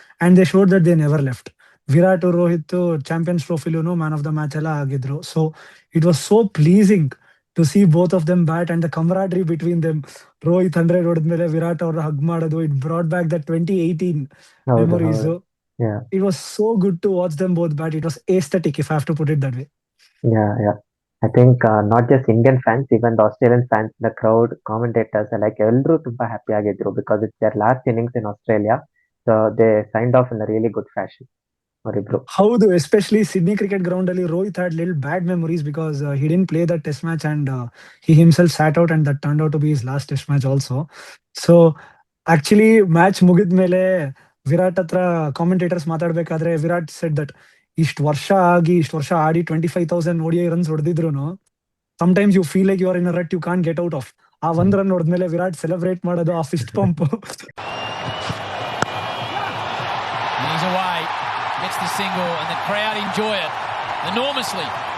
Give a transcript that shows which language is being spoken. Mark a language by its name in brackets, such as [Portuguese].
[English] And they showed that they never left. [Kannada] Virat, Rohit champions ಟ್ರೋಫಿಲೂನು man of the match ಎಲ್ಲ ಆಗಿದ್ರು. [English] So it was so pleasing to see both of them bat and the camaraderie between them. [Kannada] Rohit 100 ಹೊಡೆದ್ಮೇಲೆ Virat ಅವ್ರ hug ಮಾಡೋದು, [English] it brought back the [Kannada] 2018 ಹೌದು, [English] memories. [Kannada] ಹೌದು. Yeah, [English] It was so good to watch them both bat. It was aesthetic, if I have to put it that way. yeah, yeah. I think not just Indian fans, even the Australian fans, the crowd, commentators, like [Kannada] ಎಲ್ಲರೂ ತುಂಬಾ happy ಆಗಿದ್ರು [English] because it's their last innings in Australia. So they signed off in a really good fashion. [Kannada] ಅವರಿಬ್ರು. [English] ಹೌದು, especially Sydney cricket ground ಅಲ್ಲಿ Rohit had little bad memories because he didn't play that test match and he himself sat out and that turned out to be his last test match also. So [Kannada] actually match ಮುಗಿದ್ಮೇಲೆ ವಿರಾಟ್ ಹತ್ರ commentators ಮಾತಾಡ್ಬೇಕಾದ್ರೆ [English] Virat said that [Kannada] ಇಷ್ಟು ವರ್ಷ ಆಡಿ 25,000 ODI runs ಹೊಡೆದಿದ್ರು [English] Sometimes you feel like you are in a rut you can't get out of. [Kannada] ಆ 1 run ಹೊಡೆದ್ಮೇಲೆ Virat celebrate ಮಾಡೋದು, ಆ Fist pump. [English] He's away, gets the single, and the crowd enjoy it enormously.